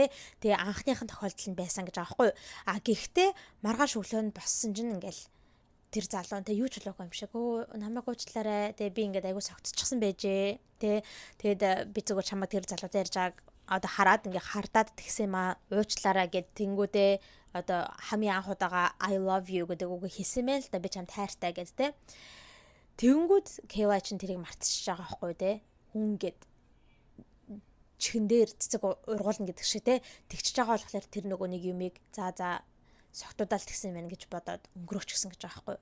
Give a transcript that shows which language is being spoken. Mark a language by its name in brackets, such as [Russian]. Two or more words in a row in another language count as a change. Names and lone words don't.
[Mongolian] Тэгээ анхныхын тохиолдол нь байсан гэж байгаа байхгүй юу. Гэхдээ маргааш өглөө нь боссон чинь ингээл тэр залуу те юу ч болоогүй юм шиг намайг уучлаарай те би ингээд айгуу согтчихсан байжээ те. Тэгээд би зүгээр чамаа тэр залуутай ярьж байгааг одоо хараад ингээ хардаад тэгсэн юм аа уучлаарай гэд тэнгүүдээ одоо хамгийн анх удаага [English] I love you [Mongolian] гэдэг үгийг хэлсэн мэн л да би чамд хайртай гэд те. Тэнгүүд Кейла чин тэрийг мартчихж байгаа байхгүй те. Хүн гээд чихэн дээр цэцэг ургуулна гэдэг шиг те. Тэгчихэж байгаа болохоор тэр нөгөө нэг юмыг за согтуудаал тэгсэн мэн гэж бодоод өнгөрөөч гисэн гэж байгаа байхгүй.